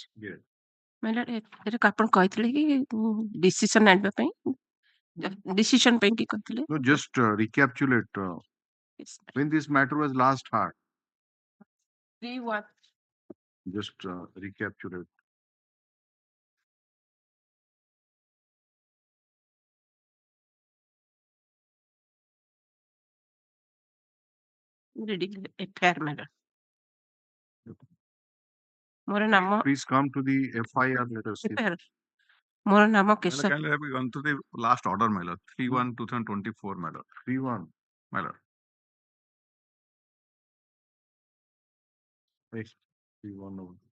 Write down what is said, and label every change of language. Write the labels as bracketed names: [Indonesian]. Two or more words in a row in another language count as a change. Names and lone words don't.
[English] Yes. [Odia] ଏଇଟା ଆପଣ କହିଥିଲେ କି ଡିସିସନ ଆଣିବା ପାଇଁ ଡିସିସନ ପାଇଁ କି କହିଥିଲେ? [English] No, just recapitulate Yes, sir. when this matter was last heard. 3-1. Just recapitulate. Reading FIR matter. [Odia] ମୋର ନାମ [English] Please come to the FIR. Let us see. FIR. [Odia] ମୋର ନାମ କେଶବ [English] Can I have gone to the last order, my lord? 3/1/2024, my lord. 3-1. My lord. Yes. 3-1 over.